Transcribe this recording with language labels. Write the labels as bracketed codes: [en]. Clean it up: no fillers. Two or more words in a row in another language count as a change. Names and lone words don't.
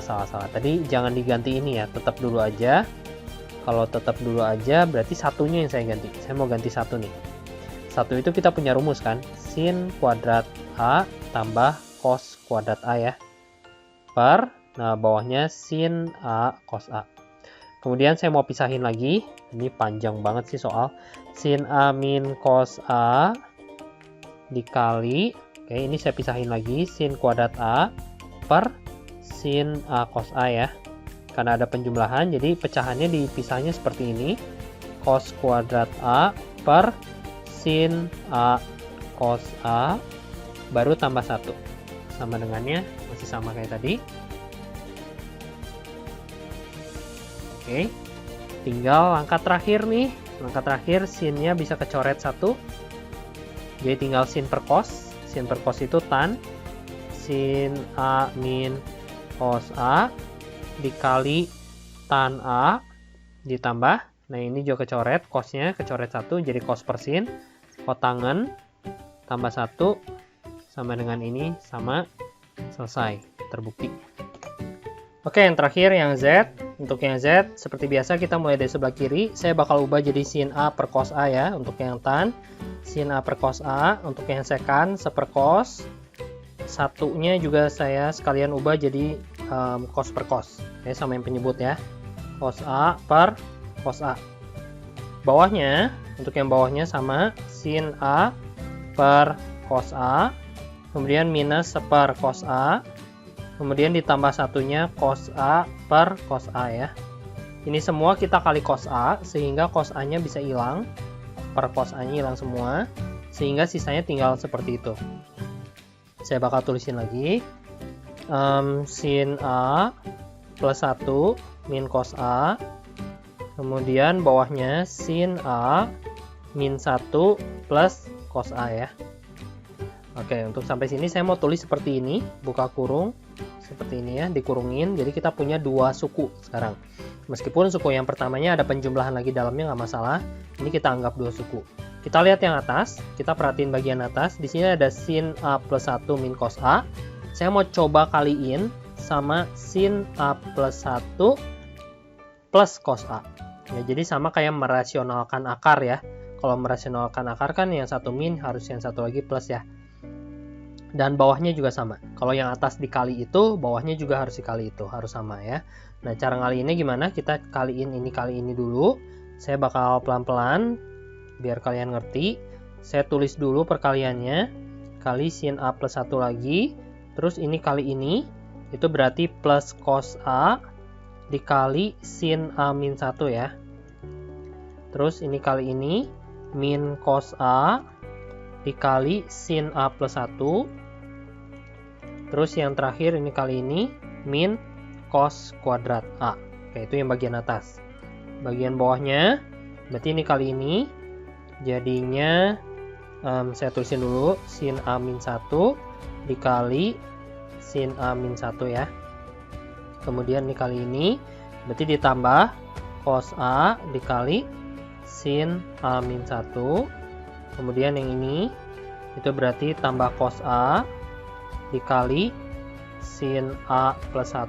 [id] Tadi jangan diganti ini ya, tetap dulu aja. Kalau tetap dulu aja, berarti satunya yang saya ganti. Saya mau ganti 1 nih. 1 itu kita punya rumus kan, sin kuadrat A tambah cos kuadrat A ya. Per, nah bawahnya sin A cos A. kemudian saya mau pisahin lagi. Ini panjang banget sih soal. Sin A min cos A dikali, oke, ini saya pisahin lagi, sin kuadrat A per sin A cos A ya. Karena ada penjumlahan, jadi pecahannya dipisahnya seperti ini. Cos kuadrat A per sin A cos A, baru tambah 1. Sama dengannya, masih sama kayak tadi. Oke, tinggal langkah terakhir nih. Langkah terakhir sinnya bisa kecoret 1. Jadi tinggal sin per cos. Sin per cos itu tan sin A min cos A dikali tan A ditambah. Nah ini juga kecoret, cosnya kecoret 1 jadi cos per sin. Kotangan tambah 1 sama dengan ini sama, selesai, terbukti. Oke, yang terakhir yang Z. Untuk yang Z, seperti biasa kita mulai dari sebelah kiri. Saya bakal ubah jadi sin A per cos A ya, untuk yang tan. Sin A per cos A, untuk yang sekan, seper cos. Satunya juga saya sekalian ubah jadi cos per cos. Oke, sama yang penyebut ya. Cos A per cos A. Bawahnya, untuk yang bawahnya sama, sin A per cos A. Kemudian minus seper cos A. Kemudian ditambah satunya cos A per cos A ya. Ini semua kita kali cos A, sehingga cos A-nya bisa hilang. Per cos A-nya hilang semua, sehingga sisanya tinggal seperti itu. Saya bakal tulisin lagi. Sin A plus 1 min cos A. Kemudian bawahnya sin A min 1 plus cos A ya. Oke, untuk sampai sini saya mau tulis seperti ini. Buka kurung. Seperti ini ya, dikurungin. Jadi kita punya 2 suku sekarang. Meskipun suku yang pertamanya ada penjumlahan lagi dalamnya nggak masalah. Ini kita anggap 2 suku. Kita lihat yang atas. Kita perhatiin bagian atas. Di sini ada sin A plus 1 min cos A. Saya mau coba kaliin sama sin A plus 1 plus cos A. Ya, jadi sama kayak merasionalkan akar ya. Kalau merasionalkan akar kan yang satu min harus yang satu lagi plus ya. Dan bawahnya juga sama. Kalau yang atas dikali itu, bawahnya juga harus dikali itu. Harus sama ya. Nah, cara ngaliinnya gimana? Kita kali ini dulu. Saya bakal pelan-pelan, biar kalian ngerti. Saya tulis dulu perkaliannya. Kali sin A plus 1 lagi. Terus ini kali ini. Itu berarti plus cos A dikali sin A min 1 ya. Terus ini kali ini. Min cos A dikali sin A plus 1. Terus yang terakhir ini kali ini min cos kuadrat A. Oke, itu yang bagian atas. Bagian bawahnya berarti ini kali ini jadinya saya tulisin dulu sin A min 1 dikali sin A min 1 ya. Kemudian ini kali ini berarti ditambah cos A dikali sin A min 1. Kemudian yang ini itu berarti tambah cos A dikali sin A plus 1.